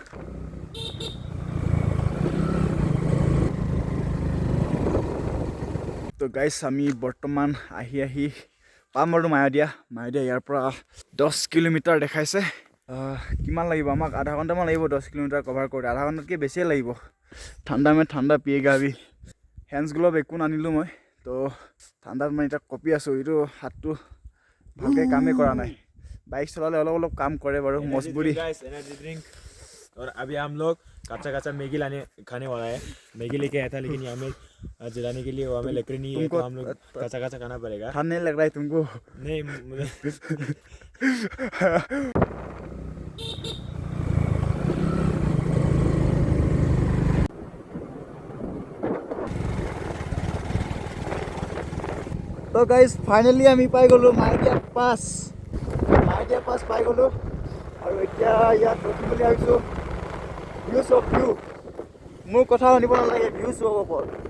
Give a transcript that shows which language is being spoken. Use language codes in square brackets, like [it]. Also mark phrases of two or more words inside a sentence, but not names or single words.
[as] তো গাইছ আমি বৰ্তমান আহি পাম আৰু মায়োদিয়া ইয়াৰ পৰা 10 কিলোমিটাৰ দেখাইছে কিমান লাগিব আমাক আধা ঘণ্টামান লাগিব 10 কিলোমিটাৰ কভাৰ কৰোঁতে আধা ঘণ্টাতকৈ বেছিয়ে লাগিব [hi] ठंडा पियेगा [as] আমি [en] hands glove [as] একো নানিলোঁ মই তো ঠাণ্ডাত মানে এতিয়া কঁপি আছোঁ এইটো হাতটো ভালকৈ কামেই কৰা নাই বাইক চলালে অলপ কাম কৰে বাৰু মজবুৰি [en] energy drink [hi] और अभी हम लोग कच्चा मैगी खाने वाला है मैगी लेके आया था लेकिन यहाँ में जलाने के लिए वो हमें लकड़ी नहीं है तो हम लोग कच्चा खाना पड़ेगा ठंड नहीं लग रहा है तुमको नहीं [as] তো গাইজ ফাইনেলি আমি পাই গ'লোঁ মায়োদিয়া পাছ পাই গ'লোঁ আৰু এতিয়া ইয়াত ৰখি বুলি ভাবিছোঁ ভিউ মোৰ কথা শুনিব নালাগে ভিউ চাওক অকল